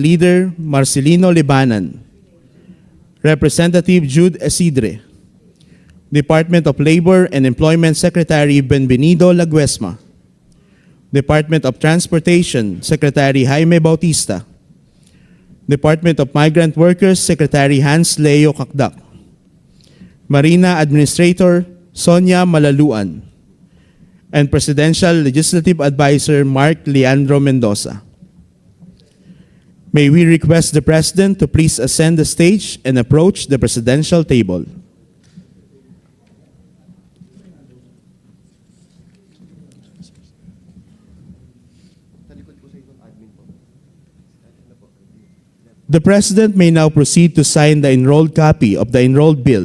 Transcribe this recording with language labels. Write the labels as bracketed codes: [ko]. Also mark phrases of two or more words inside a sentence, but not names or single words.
[en] Leader Marcelino Libanan, Representative Jude Isidre, Department of Labor and Employment Secretary Benvenido Laguesma, Department of Transportation Secretary Jaime Bautista, Department of Migrant Workers Secretary Hans Leo Kakdak, Marina Administrator Sonia Malaluan, and Presidential Legislative Advisor Mark Leandro Mendoza. May we request the President to please ascend the stage and approach the presidential table. The President may now proceed to sign the enrolled copy of the enrolled bill.